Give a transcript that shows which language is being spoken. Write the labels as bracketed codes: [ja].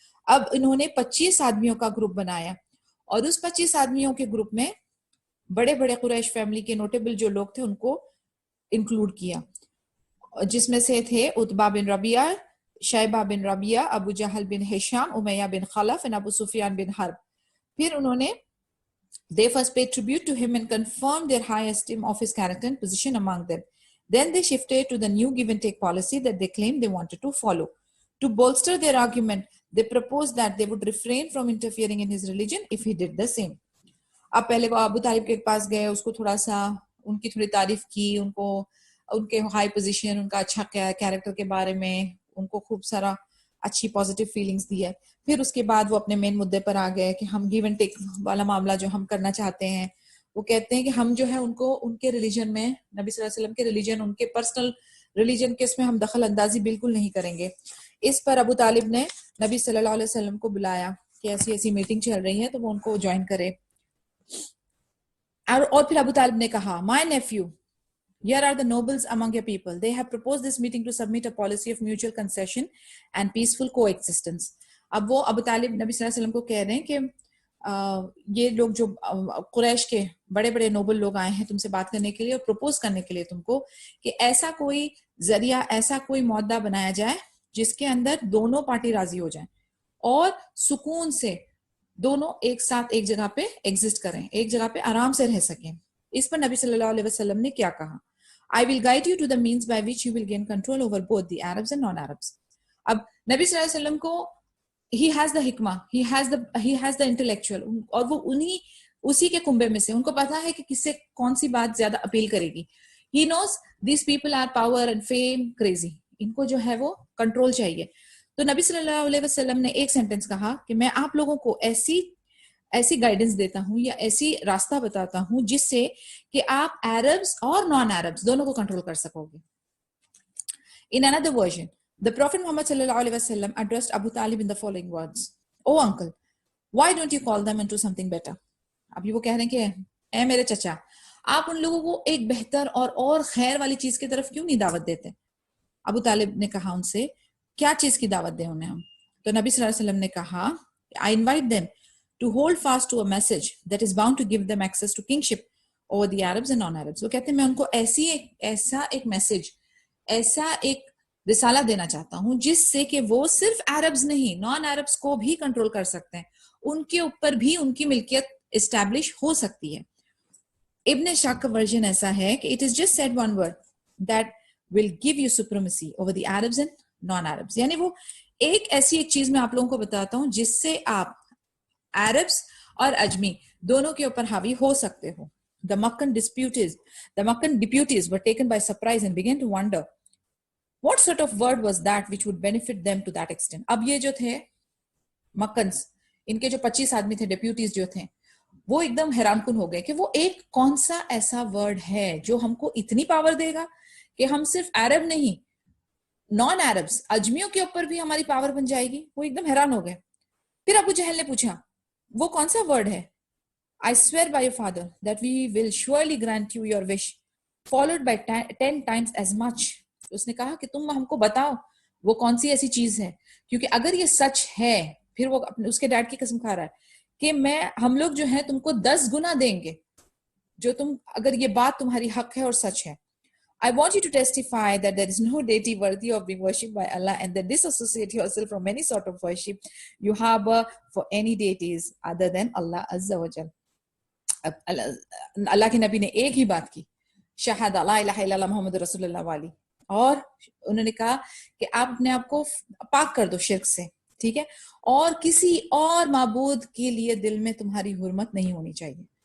[ur] اب انہوں نے 25 آدمیوں کا گروپ بنایا اور اس 25 آدمیوں کے گروپ میں بڑے بڑے قریش فیملی کے نوٹیبل جو لوگ تھے ان کو انکلوڈ کیا، جس میں سے تھے عتبہ بن ربیعہ، شیبہ بن ربیعہ، ابو جہل بن ہشام، امیہ بن خلف and ابو سفیان بن حرب. پھر انہوں نے [en] they first paid tribute to him and confirmed their high esteem of his character and position among them. Then they shifted to the new give and take policy that they claimed they wanted to follow. To bolster their argument, they proposed that they would refrain from interfering in his religion if he did the same. [ur] اب پہلے وہ ابو طالب کے پاس گئے، اس کو تھوڑا سا ان کی تھوڑی تعریف کی، ان کو ان کے ہائی پوزیشن، ان کا اچھا کیریکٹر کے بارے میں ان کو خوب سارا اچھی پازیٹیو فیلنگز دی ہے. پھر اس کے بعد وہ اپنے مین مدعے پر آ گئے کہ ہم گیو اینڈ ٹیک والا معاملہ جو ہم کرنا چاہتے ہیں، وہ کہتے ہیں کہ ہم جو ہے ان کو ان کے ریلیجن میں، نبی صلی اللہ علیہ وسلم کے ریلیجن، ان کے پرسنل ریلیجن کے اس میں ہم دخل اندازی بالکل نہیں کریں گے. اس پر ابو طالب نے نبی صلی اللہ علیہ وسلم کو بلایا کہ ایسی ایسی میٹنگ چل رہی ہے تو وہ ان کو جوائن کرے. اور پھر ابو طالب نے کہا [en] My nephew, here are the nobles among your people. They have proposed this meeting to submit a policy of mutual concession and peaceful coexistence. [ur] اب وہ ابو طالب نبی صلی اللہ علیہ وسلم کو کہہ رہے ہیں کہ یہ لوگ جو قریش کے بڑے بڑے نوبل لوگ آئے ہیں تم سے بات کرنے کے لیے اور پروپوز کرنے کے لیے تم کو کہ ایسا کوئی ذریعہ، ایسا کوئی معاہدہ بنایا جائے جس کے اندر دونوں پارٹی راضی ہو جائیں اور سکون سے دونوں ایک ساتھ ایک جگہ پہ ایگزسٹ کریں، ایک جگہ پہ آرام سے رہ سکیں. اس پر نبی صلی اللہ علیہ وسلم نے کیا کہا؟ [en] I will guide you to the means by which you will gain control over both the Arabs and non-Arabs. [ur] اب نبی صلی اللہ علیہ وسلم کو [en] he has the [ur] حکمہ، [en] he has the intellectual، [ur] اور وہ اسی کے کنبے میں سے ان کو پتا ہے کہ کس سے کون سی بات زیادہ اپیل کرے گی. [en] He knows these people are power and fame crazy. [ur] ان کو جو ہے وہ کنٹرول چاہیے. تو نبی صلی اللہ علیہ وسلم نے ایک سینٹنس کہا کہ میں آپ لوگوں کو ایسی گائیڈنس دیتا ہوں یا ایسی راستہ بتاتا ہوں جس سے کہ آپ عربز اور نان عربز دونوں کو کنٹرول کر سکو گے. [en] In another version, the Prophet Muhammad sallallahu alaihi wasallam addressed Abu Talib in the following words: "Oh uncle, why don't you call them into something better?" [ur] ابھی وہ کہہ رہے ہیں کہ اے میرے چچا، آپ ان لوگوں کو ایک بہتر اور خیر والی چیز کی طرف کیوں نہیں دعوت دیتے؟ ابو طالب نے کہا ان سے کیا چیز کی دعوت دیں انہیں ہم؟ تو نبی صلی اللہ علیہ وسلم نے کہا [en] I invite them to hold fast to a message that is bound to give them access to kingship over the Arabs and non-Arabs. [ur] وہ کہتے ہیں میں ان کو ایسا ایک میسج، ایسا ایک رسالہ دینا چاہتا ہوں جس سے کہ وہ صرف عربز نہیں، نان عربز کو بھی کنٹرول کر سکتے ہیں، ان کے اوپر بھی ان کی ملکیت اسٹیبلش ہو سکتی ہے. ابن شاق کا ورژن ایسا ہے کہ [en] it is just said one word that will give you supremacy over the Arabs and non-Arabs. [ur] یعنی وہ ایک چیز میں آپ لوگوں کو بتاتا ہوں جس سے آپ عربز اور اجمی دونوں کے اوپر حاوی ہو سکتے ہو. [en] The Meccan deputies were taken by surprise and began to wonder what sort of word was that which would benefit them to that extent. [ur] اب یہ جو تھے مکنز، ان کے جو 25 آدمی تھے، ڈیپیوٹیز جو تھے، وہ ایک دم حیران کن ہو گئے کہ وہ ایک کون سا ایسا ورڈ ہے جو ہم کو اتنی پاور دے گا کہ ہم صرف عرب نہیں نان عربس اجمیوں کے اوپر بھی ہماری پاور بن جائے گی. وہ ایک دم حیران ہو گئے. پھر ابو جہل نے پوچھا وہ کون سا ورڈ ہے؟ [en] I swear by your father that we will surely grant you your wish, followed by 10 times as much. [ur] اس نے کہا کہ تم ہم کو بتاؤ وہ کون سی ایسی چیز ہے، کیونکہ اگر یہ سچ ہے، پھر وہ اس کے ڈیڈ کی قسم کھا رہا ہے کہ ہم لوگ جو ہیں تم کو 10 گنا دیں گے، جو تم اگر یہ بات تمہاری حق ہے اور سچ ہے. [en] I want you to testify that there is no deity worthy of being worshipped by Allah and that disassociate yourself from any sort of worship you harbor for any deities other than Allah Azza wa Jal. [ur] اللہ کے نبی نے ایک ہی بات کی، شہادہ لا الہ الا اللہ محمد رسول اللہ والی، اور انہوں نے کہا کہ آپ اپنے آپ کو پاک کر دو شرک سے، ٹھیک ہے، اور کسی اور معبود کے لیے دل میں تمہاری حرمت نہیں ہونی چاہیے.